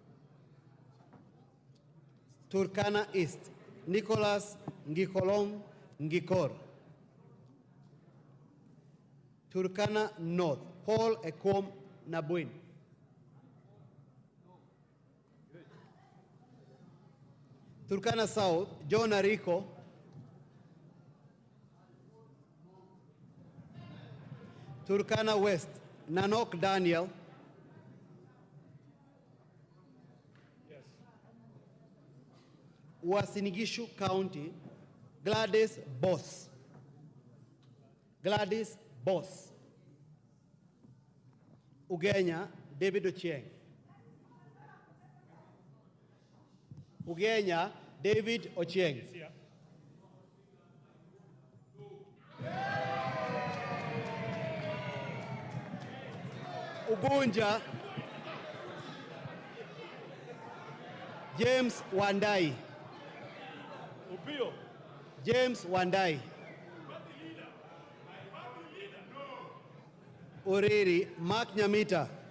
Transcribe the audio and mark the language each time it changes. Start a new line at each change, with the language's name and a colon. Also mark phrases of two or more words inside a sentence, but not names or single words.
English: Turkana East, Nicholas Ngikolong Ngikor. Turkana North, Paul Ekom Nabuin. Turkana South, John Ariko. Turkana West, Nanok Daniel. Yes. Uasin Gishu County, Gladys Boss. Gladys Boss. Ugenya, David Ochieng. Ugenya, David Ochieng. He's here. Ugunja, James Wandai. Upio. James Wandai. Uriri, Mark Nyamita.